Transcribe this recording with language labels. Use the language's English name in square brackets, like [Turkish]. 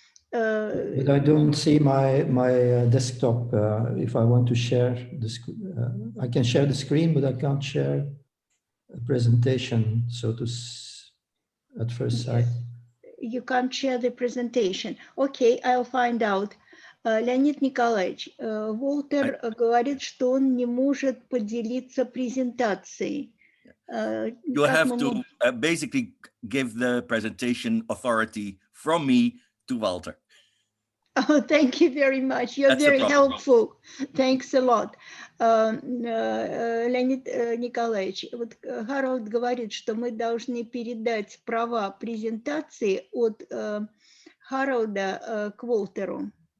[English] But I don't see my desktop. If I want to share the screen, I can share the screen, but I can't share a presentation. So at first sight. You can't share the presentation. Okay, I'll find out. [Russian] Леонид Николаевич, Волтер говорит, что он не может поделиться презентацией. [English] You have to basically give the presentation authority from me to Walter. Oh, thank you very much. You're very helpful. Thanks a lot. [Russian] Леонид Николаевич, вот Харалд говорит, что мы должны передать права презентации от Харалда к Волтеру.